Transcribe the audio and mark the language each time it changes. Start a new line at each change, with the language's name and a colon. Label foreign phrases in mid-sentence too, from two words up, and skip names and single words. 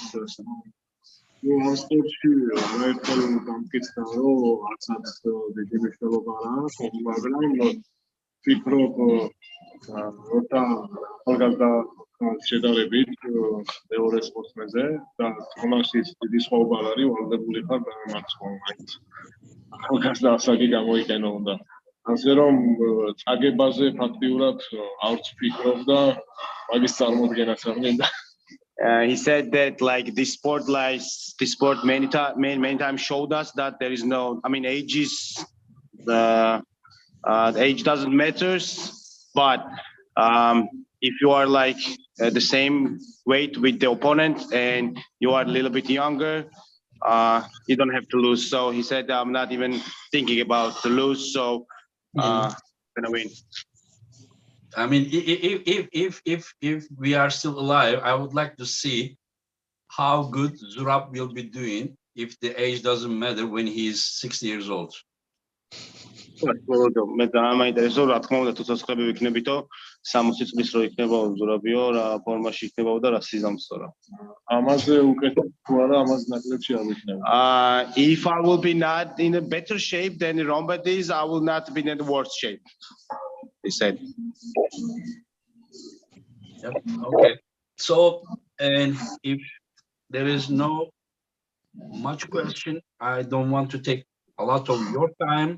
Georgian: სპორტში ერთად გამკითხა რომ არცაც დიდი მნიშვნელობა არ აქვს, მაგრამ ვფიქრობ როცა ახალგაზრდა შედარებით მეორე სპორტსმენზე და თამაშის დიდი სხვაობა არ არის, ვალდებული ხარ დამემარცხო მაინც. ახალგაზრდა ასაკი გამოიყენო უნდა. ასე რომ წაგებაზე ფაქტიურად არც ვფიქრობ და მაგის წარმოდგენაც არ მინდა.
English: He said that like this sport many times showed us that there is no, age is age doesn't matter, but if you are like the same weight with the opponent and you are a little bit younger, you don't have to lose. So he said, I'm not even thinking about to lose, so I'm gonna win. If we are still alive, I would like to see how good Zurab will be doing if the age doesn't matter when he's 60 years old.
Georgian: მე დაამაინტერესო რა თქმა უნდა თუ ცოცხლები ვიქნებითო 60 წლის რო იქნებაო ზურაბიო რა ფორმაში იქნებაო და რა სიზამთრო რა ამაზე უკეთეს თუ არა ამაზე ნაკლებში არ ვიქნები.
English: if I will be not in a better shape than Rombert is, I will not be in the worst shape, he said. Yep. Okay. So, and if there is no much question, I don't want to take a lot of your time.